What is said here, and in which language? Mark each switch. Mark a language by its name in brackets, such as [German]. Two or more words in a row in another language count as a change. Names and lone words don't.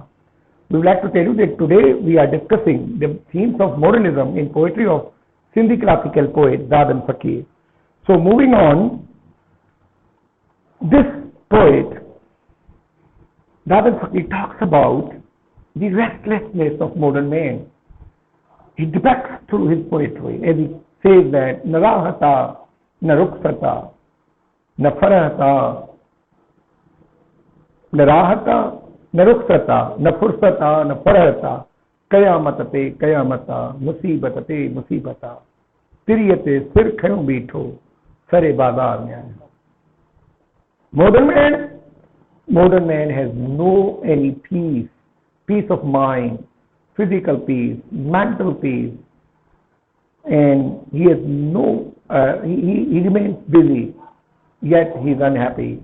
[English] We would like to tell you that today we are discussing the themes of modernism in poetry of Sindhi classical poet Dadan Fakir. So moving on, this poet Dadan Fakir talks about the restlessness of modern man. He depicts through his poetry, as he says that [Sindhi] نه راحت، نه رخصت، نه فرحت، نه راحت، نه رخصت، نه فرصت، نه فرحت، قيامت قيامت، مصيبت مصيبت، تريئي تي سر کايو ويٺو، سري بازار ۾. [English] Modern man has no any peace of mind, physical peace, mental peace, and he has no, he remains busy, yet he is unhappy.